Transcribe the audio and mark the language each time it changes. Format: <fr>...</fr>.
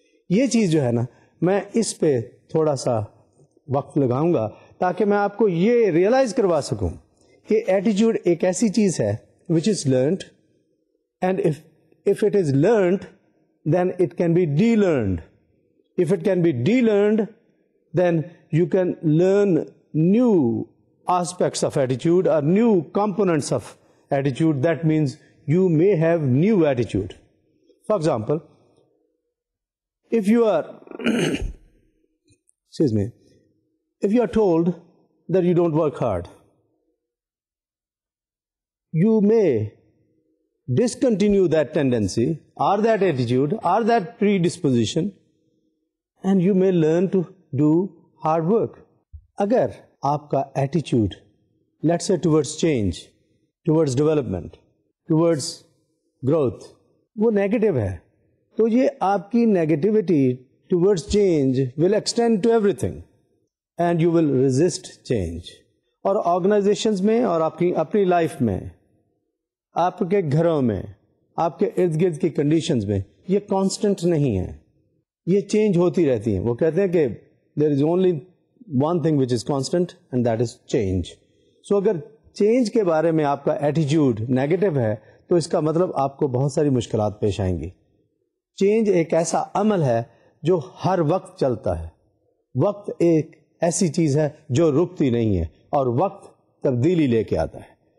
<ur>یہ چیز جو ہے نا, میں اس پہ تھوڑا سا وقت لگاؤں گا تاکہ میں آپ کو یہ ریئلائز کروا سکوں کہ ایٹیچیوڈ ایک ایسی چیز ہے</ur> <en>which is learned, and if it is learned then it can be de-learned. If it can be de-learned then you can learn new aspects of attitude or new components of attitude. That means you may have new attitude. For example, if you are excuse me, if you are told that you don't work hard, you may discontinue that tendency or that attitude or that predisposition and you may learn to do hard work.</en> <ur>اگر آپ کا</ur> <en>ایٹیچیوڈ let's say towards change, towards development, towards growth</en> <ur>وہ negative ہے تو یہ آپ کی</ur> <en>Negativity towards change will extend to everything and you will resist change.</en> <ur>اور آرگنائزیشنز میں اور آپ کی اپنی لائف میں, آپ کے گھروں میں, آپ کے ارد گرد کی کنڈیشنز میں یہ کانسٹنٹ نہیں ہے, یہ چینج ہوتی رہتی ہیں. وہ کہتے ہیں کہ</ur> <en>there is only one thing which is constant and that is change.</en> <ur>So اگر چینج کے بارے میں آپ کا ایٹیچیوڈ نیگیٹو ہے تو اس کا مطلب آپ کو بہت ساری مشکلات پیش آئیں گی. چینج ایک ایسا عمل ہے جو ہر وقت چلتا ہے. وقت ایک ایسی چیز ہے جو رکتی نہیں ہے اور وقت تبدیلی لے کے آتا ہے.</ur>